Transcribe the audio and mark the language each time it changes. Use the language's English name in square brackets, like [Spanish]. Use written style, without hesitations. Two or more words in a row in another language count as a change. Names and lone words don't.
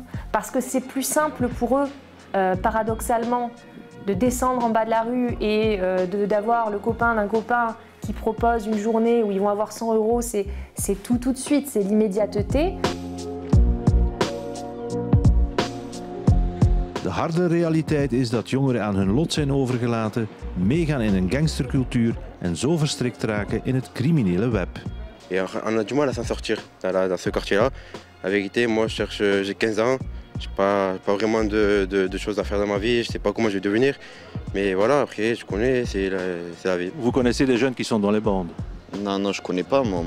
[French] Parce que c'est plus simple pour eux, paradoxalement, de descendre en bas de la rue et d'avoir le copain d'un copain qui propose une journée où ils vont avoir 100 €, c'est tout de suite, c'est l'immédiateté. [Dutch] De harde realiteit is dat jongeren aan hun lot zijn overgelaten, meegaan in een gangstercultuur en zo verstrikt raken in het criminele web. [French] Et on a du mal à s'en sortir dans ce quartier-là. La vérité, moi j'ai 15 ans, j'ai pas vraiment de choses à faire dans ma vie, je sais pas comment je vais devenir. Mais voilà, après je connais, c'est la vie. Vous connaissez des jeunes qui sont dans les bandes? Non, je connais pas, moi.